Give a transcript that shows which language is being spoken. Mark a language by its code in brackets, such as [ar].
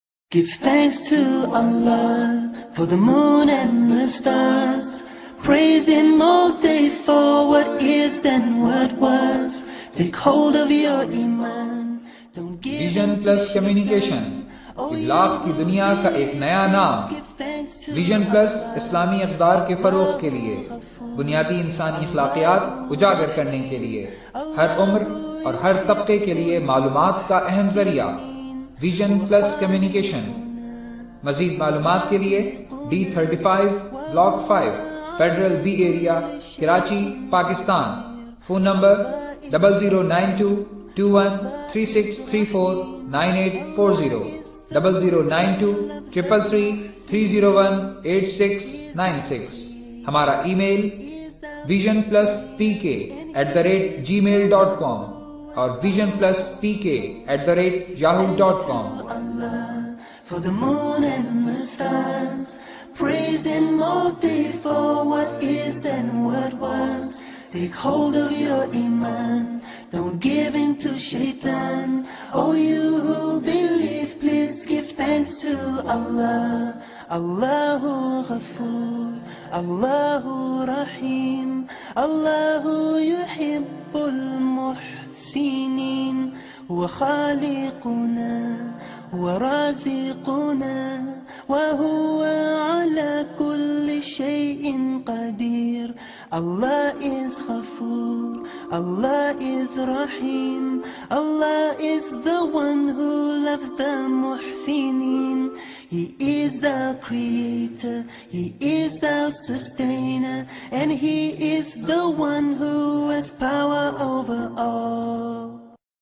[en] Give thanks to Allah for the moon and the stars, Praise Him all day for what is and what was. Take hold of your iman. Don't give [ur] vision plus communication, ابلاغ کی دنیا کا ایک نیا نام۔ Vision plus اسلامی اقدار کے فروغ کے لیے، بنیادی انسانی اخلاقیات اجاگر کرنے کے لیے، ہر عمر اور ہر طبقے کے لیے معلومات کا اہم ذریعہ، ویژن پلس کمیونیکیشن۔ مزید معلومات کے لیے D35 block 5 federal be area, Karachi, Pakistan. Phone number 00922136349840 00923333018696۔ ہمارا ای میل visionpluspk@gmail.com اور visionpluspk@yahoo.com۔ [en] For the moon and the stars, praise Him all day for what is and what was. Take hold of your iman, don't give in to shaitan. Oh, you who believe, please give thanks to Allah. [ar] Allahu Ghafoor, Allahu Rahim, Allahu yuhibbul muhsinin. هو خالقنا ورازقنا وهو على كل شيء قدير. [en] Allah is Ghafoor, Allah is Rahim, Allah is the one who loves the muhsinin. He is our creator, He is our sustainer, and He is the one who has power over all.